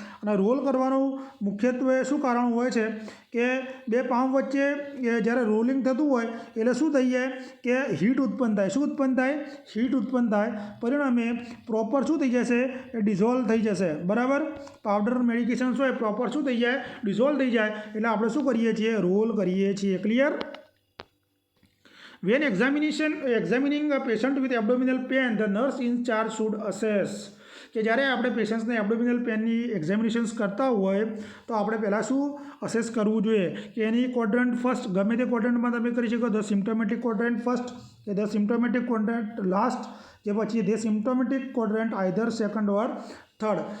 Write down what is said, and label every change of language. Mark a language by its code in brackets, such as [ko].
[gu] અને રોલ કરવાનું મુખ્યત્વે શું કારણ હોય છે કે બે પામ વચ્ચે જ્યારે રોલિંગ થતું હોય એટલે શું થઈ જાય કે હીટ ઉત્પન્ન થાય. શું ઉત્પન્ન થાય? હીટ ઉત્પન્ન થાય. પરિણામે પ્રોપર શું થઈ જશે, એ ડિઝોલ્વ થઈ જશે, બરાબર. પાવડર મેડિકેશન્સ હોય પ્રોપર શું થઈ જાય, ડિઝોલ્વ થઈ જાય. એટલે આપણે શું કરીએ છીએ, રોલ કરીએ છીએ. Clear? [en] When examining a patient with abdominal pain, the nurse in charge should assess. [gu] કે જ્યારે આપણે પેશન્ટ્સને એબ્ડોમિનલ પેનની એક્ઝામિનેશન્સ કરતા હોય તો આપણે પહેલાં શું અસેસ કરવું જોઈએ કે એની ક્વોડ્રન્ટ ફર્સ્ટ, ગમે તે ક્વોડ્રન્ટમાં તમે કરી શકો. [en] The symptomatic quadrant first, કે the symptomatic quadrant last, કે પછી the symptomatic quadrant either second or third.